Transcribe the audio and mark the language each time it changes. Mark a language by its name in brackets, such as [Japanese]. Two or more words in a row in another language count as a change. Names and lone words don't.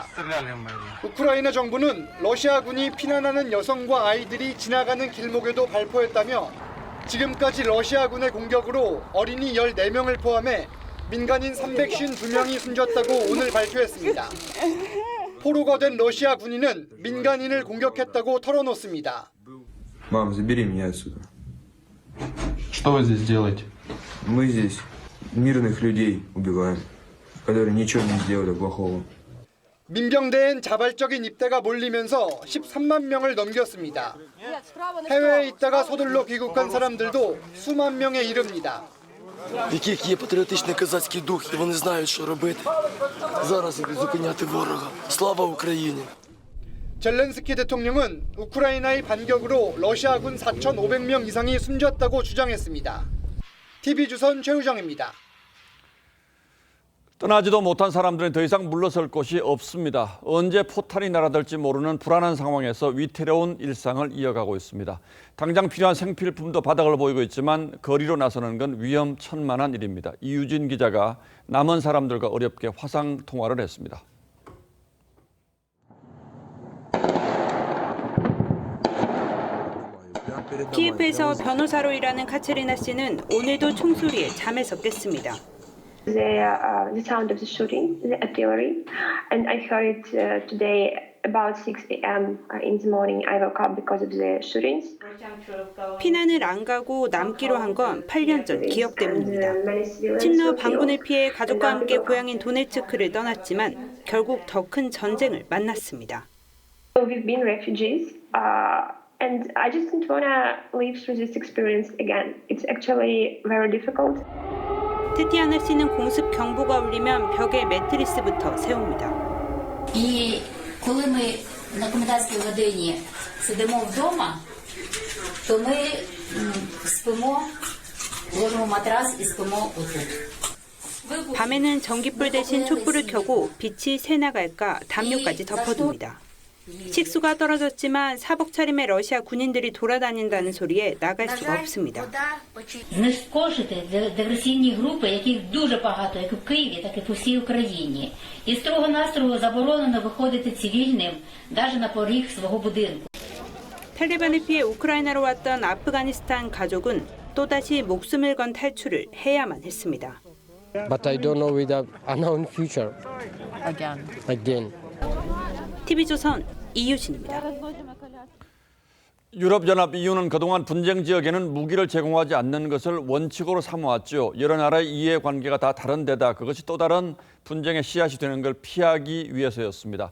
[Korean] 우크라이나 정부는 러시아군이 피난하는 여성과 아이들이 지나가는 길목에도 발포했다며 지금까지 러시아군의 공격으로 어린이 14명을 포함해 민간인 352명이 숨졌다고 오늘 발표했습니다. 포로가 된 러시아 군인은 민간인을 공격했다고 털어놓습니다. [Russian] Мам, забери меня отсюда. Что вы здесь делаете? Мы здесь мирных людей убиваем, которые ничего не сделали плохого. [Korean] 민병대엔 자발적인 입대가 몰리면서 13만 명을 넘겼습니다. 해외에 있다가 서둘러 귀국한 사람들도 수만 명에 이릅니다. [Ukrainian] Який є патріотичний козацький дух, і вони знають, що робити. Зараз ідуть зупиняти ворога. Слава Україні! [Korean] 젤렌스키 대통령은 우크라이나의 반격으로 러시아군 4,500명 이상이 숨졌다고 주장했습니다. TV조선 최우정입니다. 떠나지도 못한 사람들은 더 이상 물러설 곳이 없습니다. 언제 포탄이 날아들지 모르는 불안한 상황에서 위태로운 일상을 이어가고 있습니다. 당장 필요한 생필품도 바닥을 보이고 있지만 거리로 나서는 건 위험천만한 일입니다. 이유진 기자가 남은 사람들과 어렵게 화상 통화를 했습니다. 키예프에서 변호사로 일하는 카체리나 씨는 오늘도 총소리에 잠에서 깼습니다. [English] The sound of the shooting, the artillery, and I heard it today about 6 a.m. in the morning. I woke up because of the shootings. [Korean] 피난을 안 가고 남기로 한 건 8년 전 기억 때문입니다. 친러 반군을 피해 가족과 함께 고향인 도네츠크를 떠났지만 결국 더 큰 전쟁을 만났습니다. [English] We've been refugees And I just don't want to live through this experience again. It's actually very difficult. [Korean] 테티아나 씨는 공습 경보가 울리면 벽에 매트리스부터 세웁니다. [Ukrainian] І коли ми на комендантській годині сидимо вдома, то ми спимо, ложимо матрас і спимо отут. [Korean] 밤에는 전기불 대신 촛불을 켜고 빛이 새 나갈까 담요까지 덮어둡니다. 식수가 떨어졌지만 사복 차림의 러시아 군인들이 돌아다닌다는 소리에 나갈 수가 없습니다. [Ukrainian] Знешкодити диверсійні групи, яких дуже багато, як в Києві, так і по всій Україні. І строго-настрого заборонено виходити цивільним, навіть на поріг свого будинку. [Korean] 탈레반을 피해 우크라이나로 왔던 아프가니스탄 가족은 또다시 목숨을 건 탈출을 해야만 했습니다. [English] But I don't know with the unknown future. Again. [Korean] TV조선 이유진입니다. 유럽연합 EU는 그동안 분쟁 지역에는 무기를 제공하지 않는 것을 원칙으로 삼아왔죠. 여러 나라의 이해관계가 다 다른 데다 그것이 또 다른 분쟁의 씨앗이 되는 걸 피하기 위해서였습니다.